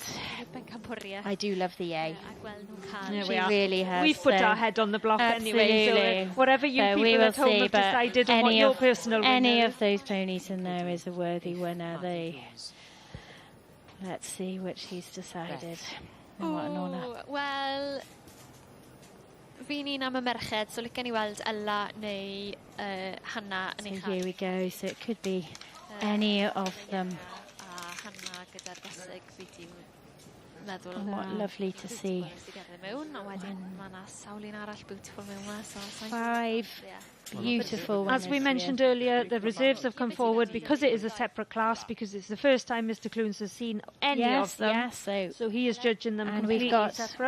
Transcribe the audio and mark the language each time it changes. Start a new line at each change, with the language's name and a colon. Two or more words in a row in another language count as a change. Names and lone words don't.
English: I do love the A. She really has. We've put our head on the block anyway. So whatever you people at home have decided on what your personal winner is. Any of those ponies in there is a worthy winner. Let's see which he's decided. What an honour.
Welsh: Wel, fi'n un am y merched, so licen I weld Ella neu Hannah yn eich.
English: So here we go. So it could be any of them.
Welsh: Hannah gyda'r gaseg fi ti'n meddwl.
English: And what lovely to see. Five beautiful winners. As we mentioned earlier, the reserves have come forward because it is a separate class, because it's the first time Mr. Clunes has seen any of them. Yes, so he is judging them completely separate.